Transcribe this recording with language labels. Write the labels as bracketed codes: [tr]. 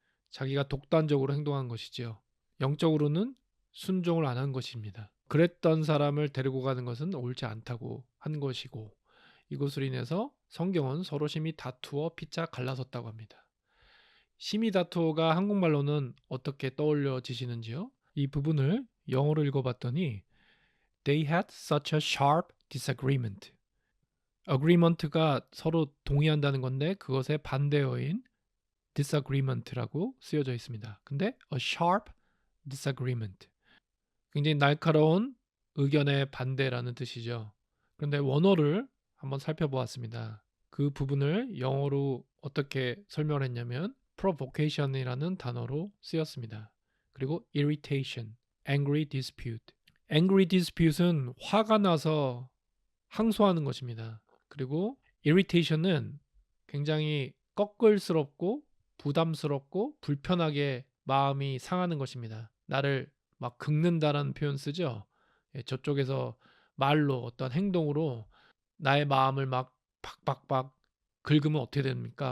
[ko] 자기가 독단적으로 행동한 것이지요. 영적으로는 순종을 안 한 것입니다. 그랬던 사람을 데리고 가는 것은 옳지 않다고 한 것이고 이것으로 인해서 성경은 서로 심히 다투어 피차 갈라섰다고 합니다. 심히 다투어가 한국말로는 어떻게 떠올려지시는지요? 이 부분을 영어로 읽어봤더니 [en] They had such a sharp disagreement. [ko] agreement가 서로 동의한다는 건데 그것의 반대어인 disagreement라고 쓰여져 있습니다. 근데 [en] a sharp disagreement. [ko] 굉장히 날카로운 의견의 반대라는 뜻이죠. 그런데 원어를 한번 살펴보았습니다. 그 부분을 영어로 어떻게 설명을 했냐면 provocation이라는 단어로 쓰였습니다. 그리고 [en] irritation, angry dispute. [ko] angry dispute은 화가 나서 항소하는 것입니다. 그리고 irritation은 굉장히 꺼끌스럽고 부담스럽고 불편하게 마음이 상하는 것입니다. 나를 막 긁는다라는 표현 쓰죠. 저쪽에서 말로 어떤 행동으로 나의 마음을 막 박박박 긁으면 어떻게 됩니까?